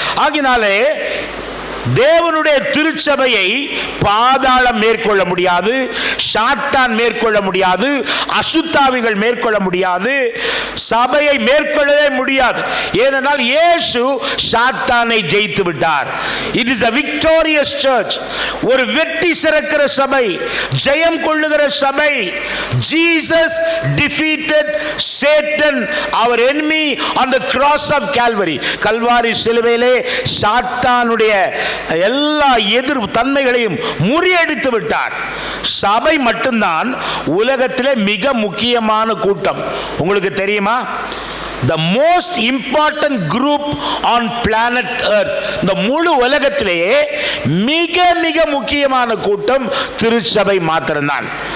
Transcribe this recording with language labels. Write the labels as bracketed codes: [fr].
[ta] ஆகினாலே தேவனுடைய திருச்சபையை பாதாளம் மேற்கொள்ள முடியாது, சாத்தான் மேற்கொள்ள முடியாது, அசுத்தாவிகள் மேற்கொள்ள முடியாது, சபையை மேற்கொள்ளவே முடியாது. ஏனென்றால் இயேசு சாத்தானை ஜெயித்து விட்டார். [en] It is a victorious church. [ta] ஒரு வெற்றி சிறக்கிற சபை, ஜெயம் கொள்ளுகிற சபை. [en] Jesus defeated Satan, our enemy, on the cross of Calvary. [ta] Kalvari சிலுவையிலே சாத்தானுடைய எல்லா எதிர் தன்மைகளையும் முறியடித்து விட்டார். சபை மட்டும்தான் உலகத்திலே மிக முக்கியமான கூட்டம். உங்களுக்கு தெரியுமா? [en] The most important group on planet earth, [ta] இந்த முழு உலகத்திலேயே மிக மிக முக்கியமான கூட்டம் திருச்சபை மாத்திரம்தான்.